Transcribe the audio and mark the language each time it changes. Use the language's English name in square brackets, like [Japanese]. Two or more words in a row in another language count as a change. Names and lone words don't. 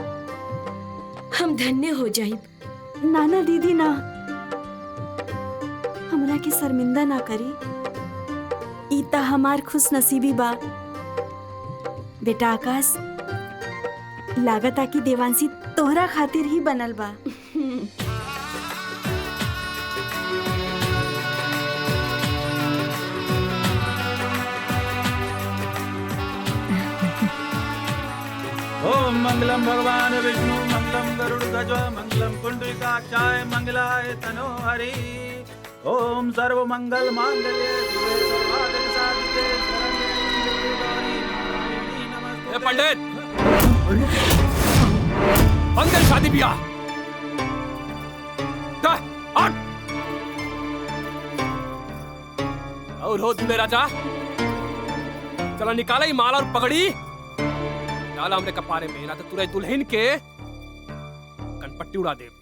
[Bhojpuri] हम धन्य हो जाइब। नाना दीदी ना, हमरा के शर्मिंदा ना करी। ई ता हमार खुश नसीबी बा। बेटा आकाश, लागता कि देवांशी तोहरा खातिर ही बनल बा। [Sanskrit] ओम मंगलम भगवान विष्णु मंगलम गरुड़ध्वज मंगलम पुंडरीकाक्षाय मंगलाय तनोहरि। ओम सर्व मंगल मांगल्ये शिवे सर्वार्थ साधिके शरण्ये त्र्यंबके नमस्ते। [Bhojpuri] ए पंडित, मंगल शादी ब्याह और हो दुल्हे राजा, चलो निकाला ही माला और पगड़ी, डाला हमने कपारे में, ना तो तुरंत दुल्हन के कनपट्टी उड़ा दे।